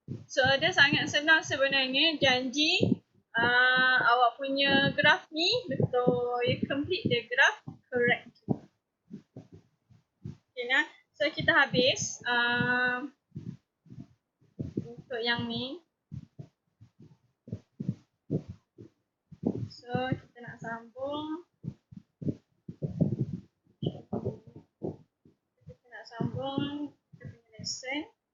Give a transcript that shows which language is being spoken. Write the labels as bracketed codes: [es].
[ms] So, dia sangat senang sebenarnya. Janji awak punya graf ni betul. [en] You complete the graph correct. Okay, nah. [ms] So, kita habis untuk yang ni. So, kita nak sambung. Kita punya lesson.